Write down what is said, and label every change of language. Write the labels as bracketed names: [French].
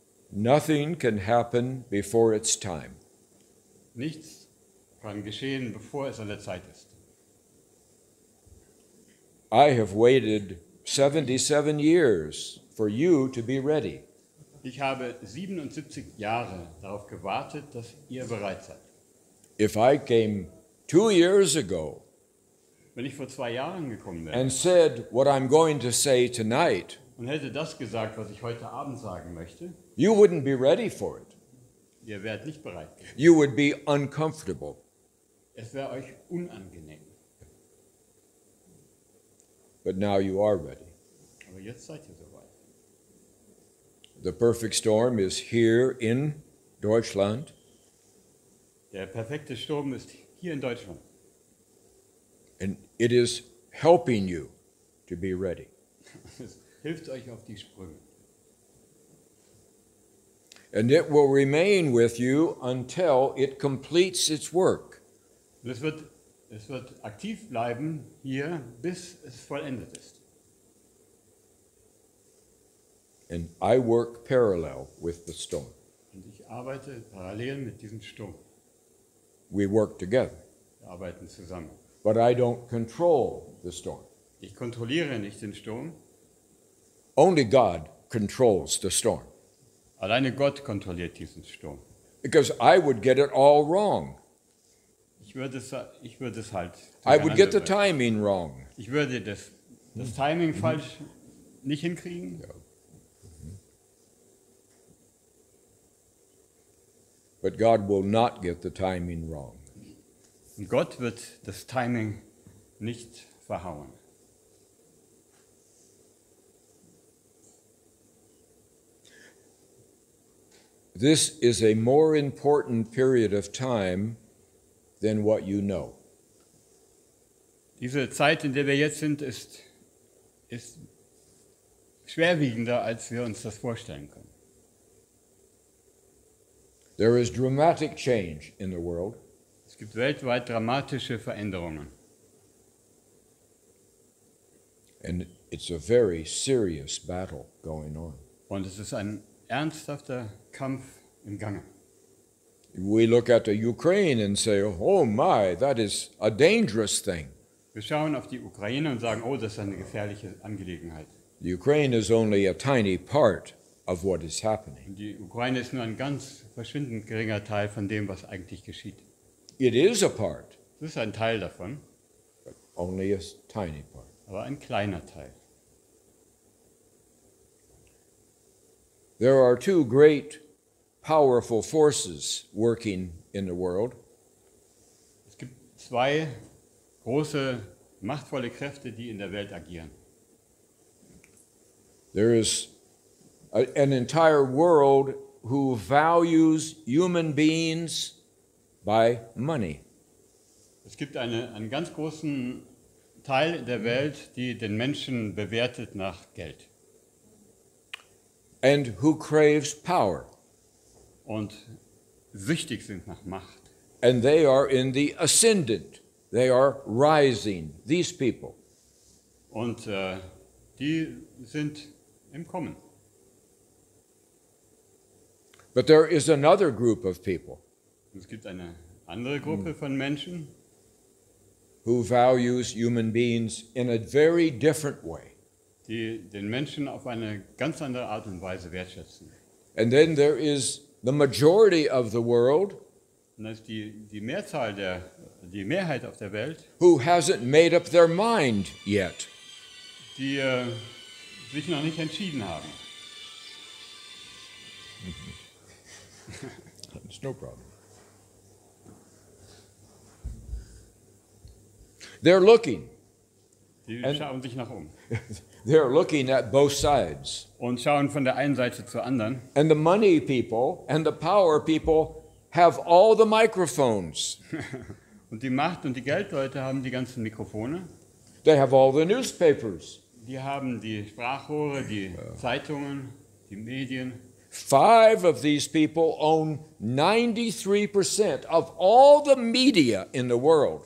[English] Nothing can happen before its time. [German] Nichts kann geschehen, bevor es an der Zeit ist. [English] I have waited 77 years for you to be ready. [German] Ich habe 77 Jahre darauf gewartet, dass ihr bereit seid. [English] If I came 2 years ago [German] Wenn ich vor 2 Jahren gekommen wäre [English] and said what I'm going to say tonight, [German] und hätte das gesagt, was ich heute Abend sagen möchte, [English] you wouldn't be ready for it. [German] ihr wärt nicht bereit gewesen. [English] You would be uncomfortable. [German] Es wäre euch unangenehm. [English] But now you are ready. [German] Aber jetzt seid ihr soweit. [English] The perfect storm is here in Deutschland. [German] Der perfekte Sturm ist hier in Deutschland. [English] And it is helping you to be ready. [German] Es hilft euch auf die Sprünge. [English] And it will remain with you until it completes its work. [German] Und es wird aktiv bleiben hier, bis es vollendet ist. [English] And I work parallel with the storm. [German] Und ich arbeite parallel mit diesem Sturm. [English] We work together. [German] Wir arbeiten zusammen. [English] But I don't control the storm. [German] Ich kontrolliere nicht den Sturm. [English] Only God controls the storm. [German] Alleine Gott kontrolliert diesen Sturm. [English] Because I would get it all wrong. [German] Ich Ich würde es halt [English] I would get the [German] durcheinander bringen. [English] timing wrong. [German] Ich würde das Timing falsch nicht hinkriegen. [English] But God will not get the timing wrong. [German] Und Gott wird das Timing nicht verhauen. [English] This is a more important period of time than what you know. [German] Diese Zeit, in der wir jetzt sind, ist schwerwiegender, als wir uns das vorstellen können. [English] There is dramatic change in the world. [German] Es gibt weltweit dramatische Veränderungen. [English] And it's a very serious battle going on. [German] Und es ist ein ernsthafter Kampf im Gange. [English] We look at the Ukraine and say, oh my, that is a dangerous thing. [German] Wir schauen auf die Ukraine und sagen, oh, das ist eine gefährliche Angelegenheit. [English] The Ukraine is only a tiny part of what is happening. [German] Und die Ukraine ist nur ein ganz verschwindend geringer Teil von dem, was eigentlich geschieht. [English] It is a part, [German] Das ist ein Teil davon, [English] but only a tiny part. [German] aber ein kleiner Teil. [English] There are two great, powerful forces working in the world. [German] Es gibt zwei große, machtvolle Kräfte, die in der Welt agieren. [English] There is an entire world who values human beings by money. [German] Es gibt einen ganz großen Teil der Welt, die den Menschen bewertet nach Geld [English] And who craves power. [German] und süchtig sind nach Macht. [English] And they are in the ascendant. They are rising, these people. [German] Und die sind im Kommen. [English] But there is another group of people [German] Und es gibt eine andere Gruppe von Menschen, [English] who values human beings in a very different way. [German] die den Menschen auf eine ganz andere Art und Weise wertschätzen. [English] And then there is the majority of the world [German] Und das ist die Mehrheit auf der Welt, [English] who hasn't made up their mind yet. [German] die sich noch nicht entschieden haben. [English] It's no problem. They're looking. [German] Die schauen sich nach um [English] They're looking at both sides. [German] und schauen von der einen Seite zur anderen. [English] And the money people and the power people have all the microphones. [German] Und die Macht- und die Geldleute haben die ganzen Mikrofone. [English] They have all the newspapers. [German] Die haben die Sprachrohre, die Zeitungen, die Medien. [English] 5 of these people own 93% of all the media in the world.